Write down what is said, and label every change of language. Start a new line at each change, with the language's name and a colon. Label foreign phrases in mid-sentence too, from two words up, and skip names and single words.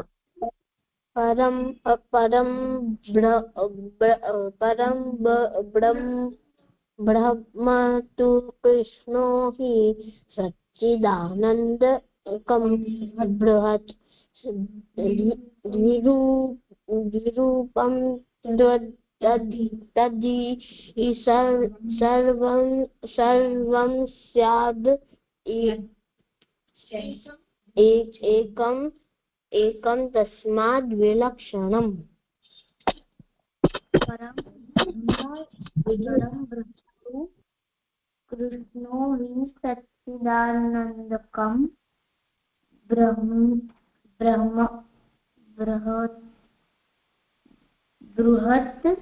Sanskrit: પરમ બ્રહ્મ તુ કૃષ્ણો હિ સચ્ચિદાનંદકમ બૃહત. દ્વિરૂપમ તદ્ધિ સર્વં સ્યાદ. एकम तस्माद विलक्षणम. परम कृष्णो हि सच्चिदानंदकम बृहत्.